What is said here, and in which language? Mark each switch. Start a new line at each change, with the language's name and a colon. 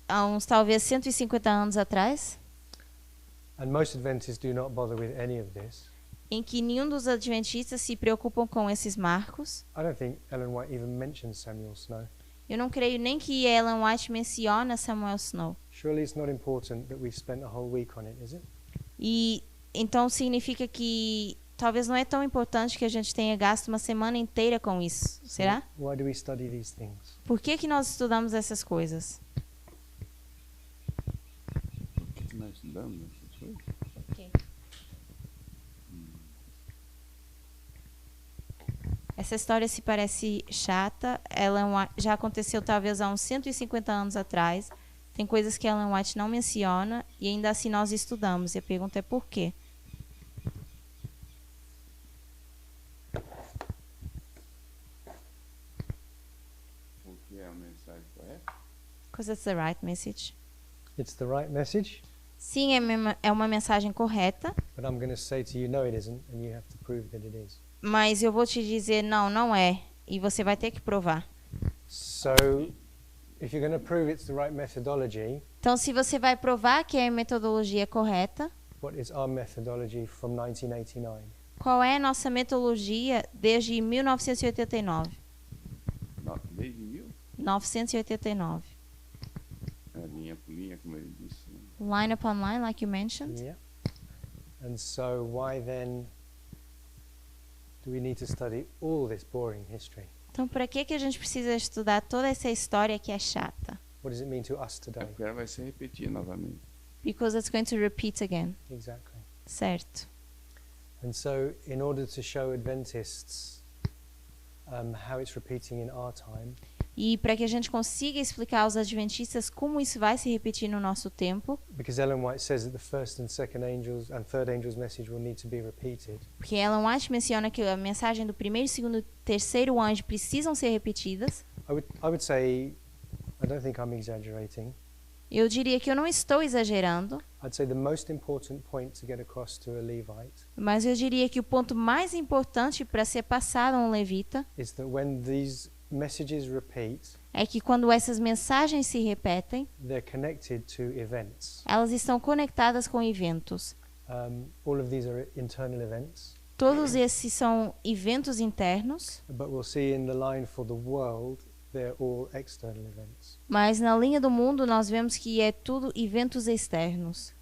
Portuguese: há uns talvez 150 anos atrás,
English: And most Adventists do not bother with any of this.
Portuguese: em que nenhum dos adventistas se preocupam com esses marcos.
English: I don't think Ellen White even mentions Samuel Snow.
Portuguese: Eu não creio nem que Ellen White menciona Samuel Snow.
English: Surely it's not important that we've spent a whole week on it, is it?
Portuguese: E Então significa que talvez não é tão importante que a gente tenha gasto uma semana inteira com isso. Será?
English: Why do we study these things?
Portuguese: Por que que nós estudamos essas coisas? Por que nós estudamos essas coisas? Essa história se parece chata. Já aconteceu talvez há uns 150 anos atrás. Tem coisas que Ellen White não menciona e ainda assim nós estudamos. E a pergunta é por quê? Porque é a mensagem correta?
English: Because it's the right message. It's the right message,
Portuguese: Sim, é uma mensagem correta,
English: but I'm going to say to you, no, it isn't, and you have to prove that it is.
Portuguese: mas eu vou te dizer não, não é. E você vai ter que provar.
English: So, if you're going to prove it's the right methodology,
Portuguese: Então, se você vai provar que é a metodologia correta,
English: what is our methodology from 1989?
Portuguese: qual é a nossa metodologia desde 1989? Desde 1989. linha por linha, como ele disse. Né?
English: Line upon line, like you mentioned. Yeah. And so, why then do we need to study all this boring history?
Portuguese: Então, para que a gente precisa estudar toda essa história que é chata?
English: What does it mean to us
Portuguese: É
English: today?
Portuguese: porque ela vai se repetir novamente.
English: Because it's going to repeat again. Exactly.
Portuguese: Certo.
English: And so, in order to show Adventists how it's repeating in our time,
Portuguese: E para que a gente consiga explicar aos adventistas como isso vai se repetir no nosso tempo,
English: because Ellen White says that the first and second angels and third angel's message will need to be repeated,
Portuguese: porque Ellen White menciona que a mensagem do primeiro, segundo e terceiro anjo precisam ser repetidas,
English: I would say, I don't think I'm exaggerating.
Portuguese: eu diria que eu não estou exagerando,
English: I'd say the most important point to get across to a Levite
Portuguese: mas eu diria que o ponto mais importante para ser passado a um levita
English: is that when these messages repeat,
Portuguese: é que quando essas mensagens se repetem,
English: they're connected to events.
Portuguese: elas estão conectadas com eventos.
English: All of these are internal events,
Portuguese: Todos esses são eventos internos,
English: but we'll see in the line for the world, they're all external events,
Portuguese: mas na linha do mundo nós vemos que é tudo eventos externos.